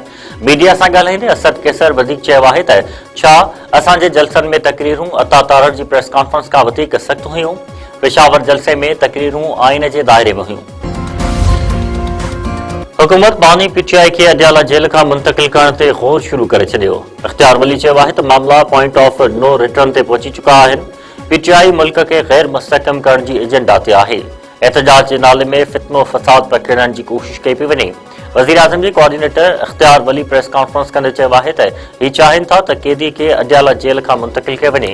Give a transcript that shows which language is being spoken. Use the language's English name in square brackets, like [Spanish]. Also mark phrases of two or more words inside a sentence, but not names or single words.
[Sindhi] मीडिया सां ॻाल्हाईंदे असद कैसर वधीक चयो आहे त छा असांजे जलसनि में तकरीरूं अतातारड़ जी [English] press conference [Sindhi] खां वधीक सख़्त हुयूं। पेशावर जलसे में तकरीरूं आइन जे दायरे में हुयूं। हुकूमत बानी PTI खे अडियाला जेल खां मुंतक़िल करण ते गौर शुरू करे छॾियो। इख्तियार वली चयो आहे त मामला [English] point of no return [Sindhi] ते पहुची चुका आहिनि। PTI मुल्क खे गैर मुस्तहकम करण जी एजेंडा ते आहे। एहतजाज जे नाले में फितनो फसाद पखेड़ण जी कोशिश कई पई वञे। वज़ीर आज़म जे कोऑर्डिनेटर इख्तियार वली [English] press conference [Sindhi] कंदे चयो आहे त ही चाहिनि था त कैदी खे अडियाला जेल खां मुंतक़िल कयो वञे।